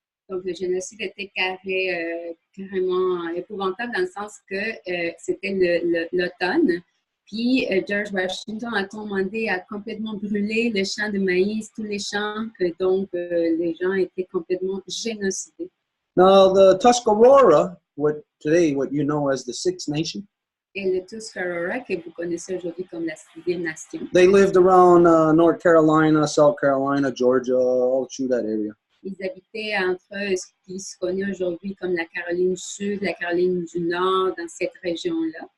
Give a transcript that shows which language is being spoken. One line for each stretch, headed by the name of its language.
French: Donc, le génocide était carrément épouvantable dans le sens que c'était l'automne. Puis, George Washington a commandé à complètement brûler les champs de maïs, tous les champs, que donc les gens étaient complètement génocidés.
English: Now, the Tuscarora, what you know as the Six Nation,
French: et le Tuscarora, que vous connaissez aujourd'hui comme la 6e nation,
English: they lived around North Carolina, South Carolina, Georgia, all through that area.
French: Ils habitaient entre ce qui se connaît aujourd'hui comme la Caroline du Sud, la Caroline du Nord, dans cette région-là.